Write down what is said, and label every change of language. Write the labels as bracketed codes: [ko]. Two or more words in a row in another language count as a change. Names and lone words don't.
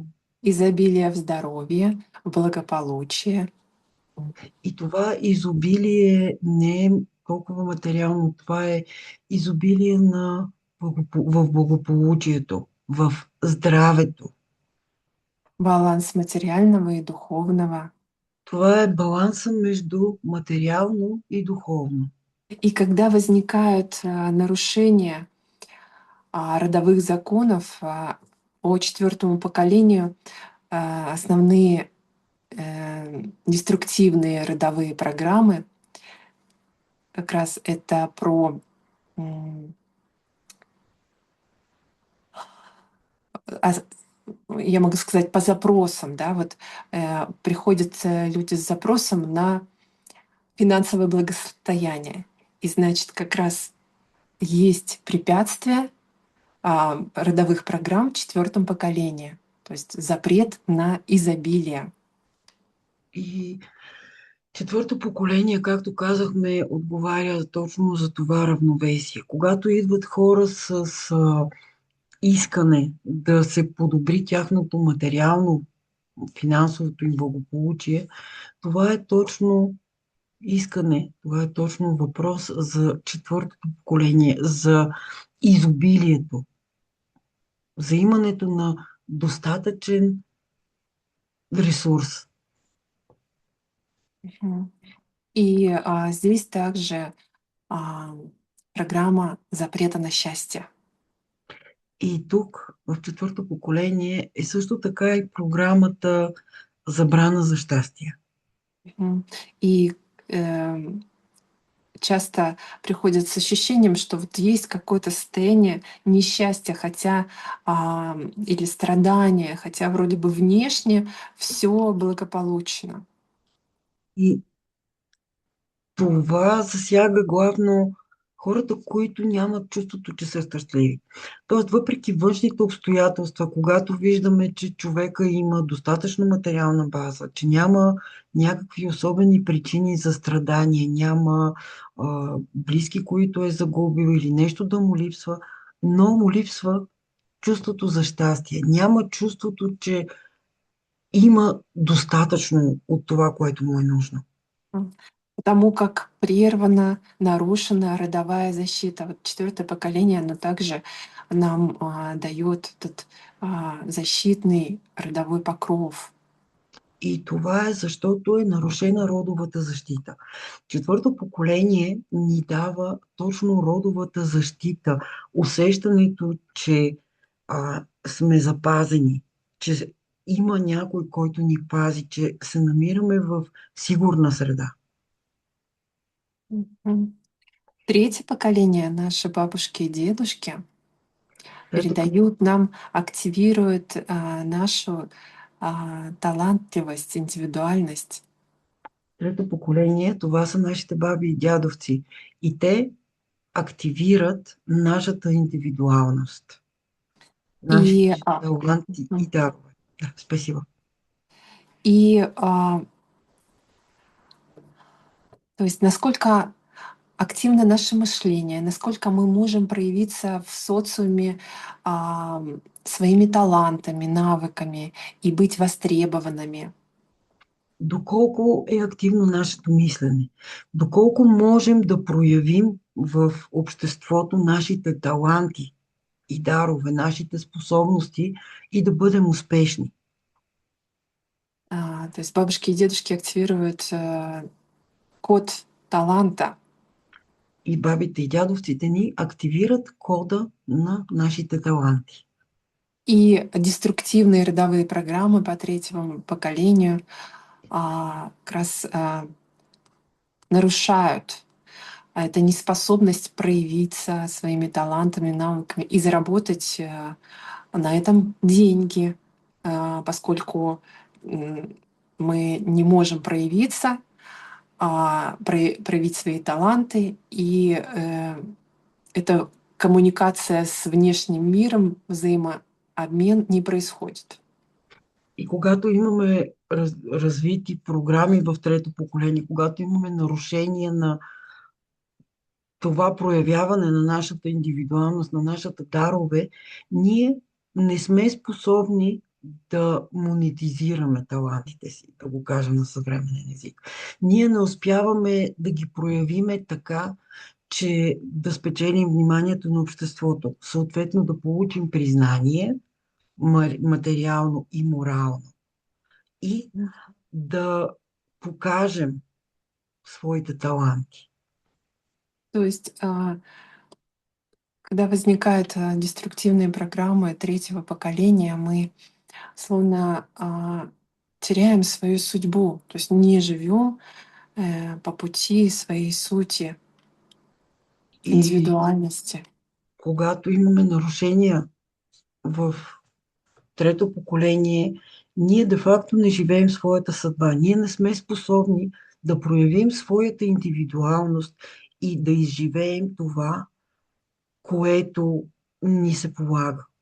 [ru] изобилие в здоровье, в благополучие. [bg] И това изобилие не е толкова материално, това е изобилие в благополучието, в здравето. [ru] Баланс материального и духовного. [bg] Това е баланса между материално и духовно. [ru] И когда возникают нарушения родовых законов по четвертому поколению, основные деструктивные родовые программы, как раз это про а, я могу сказать, по запросам, да, вот приходят люди с запросом на финансовое благосостояние. И значит, как раз есть препятствия родовых программ в четвертом поколении. То есть запрет на изобилие. [bg] И четвърто поколение, както казахме, отговаря точно за това равновесие. Когато идват хора с искане да се подобри тяхното материално, финансовото им благополучие, това е точно искане, това е точно въпрос за четвъртото поколение, за изобилието, за имането на достатъчен ресурс. Мгм. [ru] И здесь также программа запрета на счастье. [bg] И тук, в четвърто поколение, е също така и програмата Забрана за щастие. Мгм. [ru] И часто приходят с ощущением, что вот есть какое-то состояние несчастья, хотя или страдания, хотя вроде бы внешне все благополучно. [bg] И това засяга главно хората, които нямат чувството, че са щастливи. Тоест, въпреки външните обстоятелства, когато виждаме, че човека има достатъчно материална база, че няма някакви особени причини за страдание, няма близки, които е загубил или нещо да му липсва, но му липсва чувството за щастие. Няма чувството, че има достатъчно от това, което му е нужно. [ru] Потому как прервана, нарушена родовая защита. Вот четвертое поколение, оно также нам дает этот защитный родовой покров. [bg] И това е защото е нарушена родовата защита. Четвърто поколение ни дава точно родовата защита, усещането, че сме запазени, че има някой, който ни пази, че се намираме в сигурна среда. Мгм. [ru] Третье поколение, наши бабушки и дедушки, [bg] Трето, [ru] передают нам, активируют нашу талантливость, индивидуальность. [bg] трето поколение, това са нашите баби и дядовци. И те активират нашата индивидуалност, И нашите таланти и дарове. [ru] Да, спасибо. И то есть насколько активно наше мышление, насколько мы можем проявиться в социуме своими талантами, навыками и быть востребованными. [bg] Доколко е активно нашето мислене, доколко можем да проявим в обществото нашите таланти и дарове, нашите способности и да бъдем успешни. [ru] То есть бабушки и дедушки активируют код таланта. [bg] И бабите и дядовците ни активират кода на нашите таланти. [ru] И деструктивные родовые программы по третьему поколению как раз нарушают это неспособность проявиться своими талантами, навыками и заработать на этом деньги, поскольку мы не можем проявиться, проявить свои таланты, и эта коммуникация с внешним миром, взаимообмен не происходит. [bg] И когато имаме развити програми в трето поколение, когато имаме нарушение на това проявяване на нашата индивидуалност, на нашата дарове, ние не сме способни да монетизираме талантите си, да го кажа на съвременен език. Ние не успяваме да ги проявиме така, че да спечелим вниманието на обществото, съответно да получим признание материално и морално и да покажем своите таланти. [ru] То есть, когда возникают деструктивные программы третьего поколения, мы словно теряем свою судьбу, то есть не живем по пути своей сути, И индивидуальности. [bg] когато имаме нарушения в трето поколение, ние де-факто не живеем своята съдба. Ние не сме способни да проявим своята индивидуалност и да изживеем това, което ни се полага.